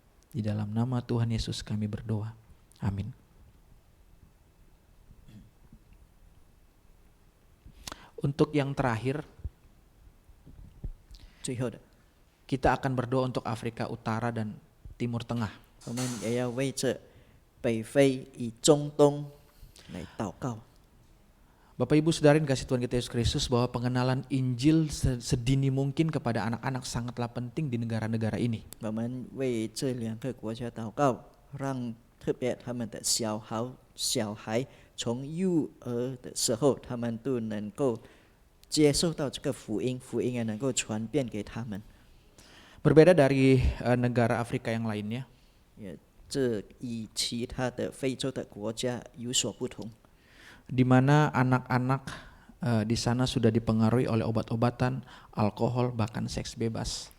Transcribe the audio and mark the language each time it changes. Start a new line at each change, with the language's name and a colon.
Indonesian: Di dalam nama Tuhan Yesus kami berdoa. Amin. Untuk yang terakhir,
Chinese: 最后的，
Indonesian: kita akan berdoa untuk Afrika Utara dan Timur Tengah.
Chinese: 我们也要为这北非与中东来祷告。
Indonesian: Bapak Ibu Saudara yang kasih Tuhan kita Yesus Kristus, bahwa pengenalan Injil sedini mungkin kepada anak-anak sangatlah penting di negara-negara ini.
Chinese: 我们为这2个国家祷告，让特别他们的小孩从幼儿的时候，他们都能够接受到这个福音，福音也能够传遍给他们。
Indonesian: Berbeda dari negara Afrika yang lainnya,
Chinese: 也这与其他的非洲的国家有所不同。
Indonesian: di mana anak-anak di sana sudah dipengaruhi oleh obat-obatan, alkohol, bahkan seks bebas.